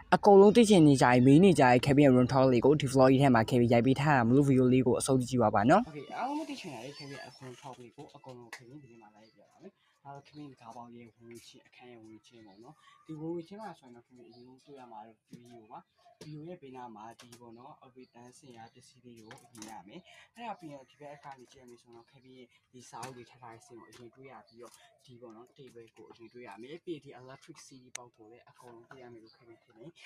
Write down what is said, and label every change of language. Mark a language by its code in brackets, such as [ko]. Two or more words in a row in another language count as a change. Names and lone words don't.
[my] အကုန်လုံးသိချင်နေကြရင်မေးနေကြရင် Kevin ရဲ့ [en] run talk [my] လေးကိုဒီ vlog ကြီးထဲမှာ Kevin ရိုက်ပေးထားတာမလို့ video လေးကိုအဆုံးကြည့်ပါပါနော် Okay အားလုံးသိချ င်တဲ့ Kevin ရဲ့ [en] run talk [my] လေးကိုအကုန်လုံး Kevin ဒီမှာလိုက်ပြပါမယ်။ဒါတော့ Kevin ကားပေါင်းရဲ့ဝင်ချင်းအခန်းရဲ့ဝင်ချင်းပေါ့နော်။ဒီဝင်ချင်းမှာဆိုရင်တော့ Kevin အရင်တွေ့ရမှာတော့ video ပါ။ video ရဲ့ဘေးနားမှာဒီပေါ့နော်အဝေးတန်းစင်ရပစ္စည်းလေးကိုမြင်ရမယ်။အဲ့ဒါပြီးရင်ဒီဘက်အခါကြီးကြည့်ရမယ်ဆိုတော့ Kevin ရဲ့ဒီစာအုပ်လေးထားထားတဲ့စင်ကိုအရင်တွေ့ရပြီးတော့ဒီပေါ့နော် table ကိုအရင်တွေ့ရမယ်။ပြီးဒီ [en] electric CD [my] ပေါက်ကိုလည်းအကုန်လုံးတွေ့ရမယ်လို့ Kevin ထင်တယ်